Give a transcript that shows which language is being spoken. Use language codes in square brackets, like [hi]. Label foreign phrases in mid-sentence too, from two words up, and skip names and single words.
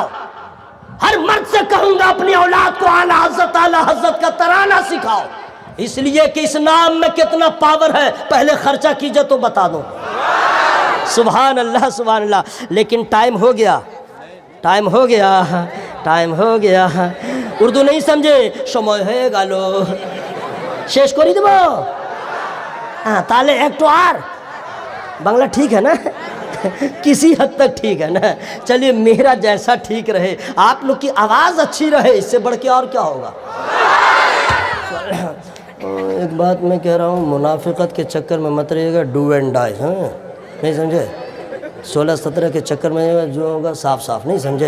[ur] ہر مرد سے کہوں گا اپنی اولاد کو اعلیٰ حضرت کا ترانہ سکھاؤ. اس لیے کہ اس نام میں کتنا پاور ہے پہلے خرچہ کیجئے تو بتا دو. سبحان اللہ سبحان اللہ. لیکن ٹائم ہو گیا. اردو نہیں سمجھے [bn] সময় হয়ে গেল শেষ করে দেব. [ur] ہاں [bn] তাহলে একটু আর বাংলা [ur] ٹھیک ہے نا کسی حد تک ٹھیک ہے نا. چلیے میرا جیسا ٹھیک رہے, آپ لوگ کی آواز اچھی رہے, اس سے بڑھ کے اور کیا ہوگا. ایک بات میں کہہ رہا ہوں, منافقت کے چکر میں مت رہیے گا, [en] do and die. [ur] ہاں نہیں سمجھے, 16-17 کے چکر میں جو ہوگا صاف صاف نہیں سمجھے.